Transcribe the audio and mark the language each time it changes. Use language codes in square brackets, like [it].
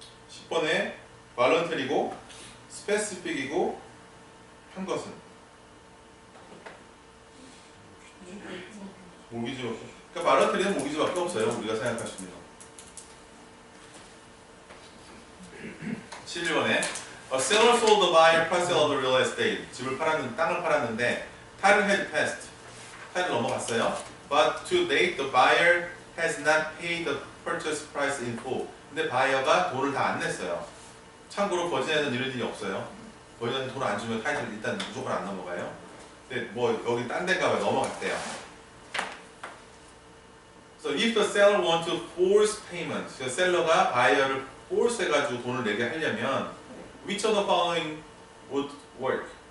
[ko] 10번에 voluntary고 specific이고 한 것은 모기지밖에 그러니까 voluntary는 모기지밖에 없어요. 우리가 생각할 수 있는 거. 11번에 [en] A seller sold the buyer parcel of the real estate. [ko] 집을 팔았는데 땅을 팔았는데 [en] title had passed. [ko] 타이틀 넘어갔어요. [en] But to date the buyer has not paid the purchase price in full. [ko] 근데 바이어가 돈을 다 안 냈어요. 참고로 버진에는 이런 일이 없어요. 버진에는 돈 안 주면 타이틀 일단 무조건 안 넘어가요. 근데 뭐 여기 딴 데가 왜 넘어갔대요. [en] So if the seller want to force payment, [ko] 그 셀러가 바이어를 force 해가지고 돈을 내게 하려면 [en] which of the following would work?